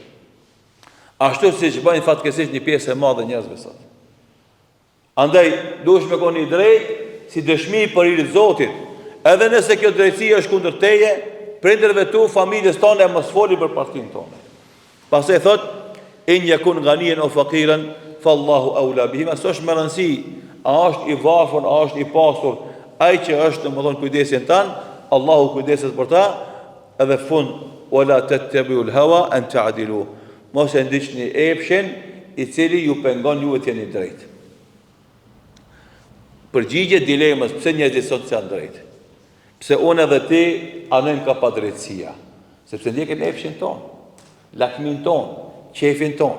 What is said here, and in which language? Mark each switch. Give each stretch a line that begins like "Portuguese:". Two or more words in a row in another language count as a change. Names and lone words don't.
Albanian: Ashtu si që bëjnë fatkeqësisht një pjesë e madhe njerëzve sot. Andaj, duhesh me koni drejt, si dëshmi për hir të Zotit. Edhe nëse kjo drejtësi është kundër teje, prindërve tu, familjes tonë, mos foli për partinë tonë. Pastaj thot,
Arabic: إن يكن غنيا أو فقيرا فالله أولى بهما.
Albanian: S'është më rëndësi, a është i varfër, a është i pasur, ai që është domethënë kujdesin tan, Allahu kujdeset për ta, edhe fund
Arabic: ولا تتبعوا الهوى أن تعدلوا.
Albanian: Mos e ndiqni epshin i cili ju pengon ju të jeni drejt. Përgjigje dilemës, pse njerëzit sot janë drejt? Pse unë edhe ti anojmë ka padrejtësia? Sepse ndjekim epshin ton, lakmin ton, qefin ton.